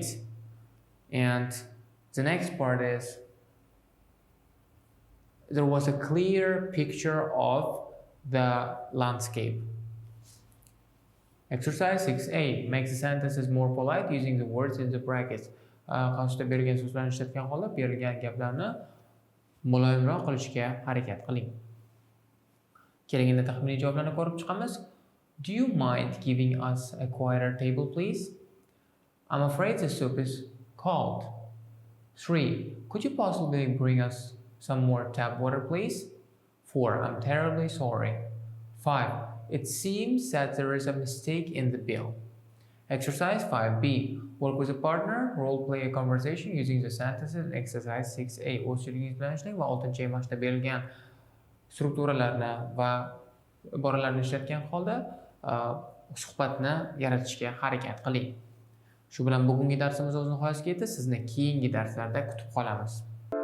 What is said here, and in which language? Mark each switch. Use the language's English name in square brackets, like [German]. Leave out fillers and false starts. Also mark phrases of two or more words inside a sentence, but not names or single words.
[English] And the next part is there was a clear picture of the landscape. Exercise 6A. Make the sentences more polite using the words in the brackets. [Uzbek] Qarshida berilgan so'zlarni ishlatgan holda berilgan gaplarni muloyimroq qilishga harakat qiling. Keling, endi taxminiy javoblarni ko'rib chiqamiz. [English] Do you mind giving us a quieter table, please? I'm afraid the soup is cold. 3. Could you possibly bring us some more tap water, please? 4. I'm terribly sorry. 5. It seems that there is a mistake in the bill. Exercise 5B. Work with a partner. Role play a conversation using the sentences in exercise 6A. [Uzbek] O'z sherigingiz bilan ishlang va 6-mashqda berilgan strukturalarni va iboralarni ishlatgan holda suhbatni yaratishga harakat qiling. Shu bilan bugungi darsimiz o'z nihoyasiga yetdi. Sizni keyingi darslarda kutib qolamiz.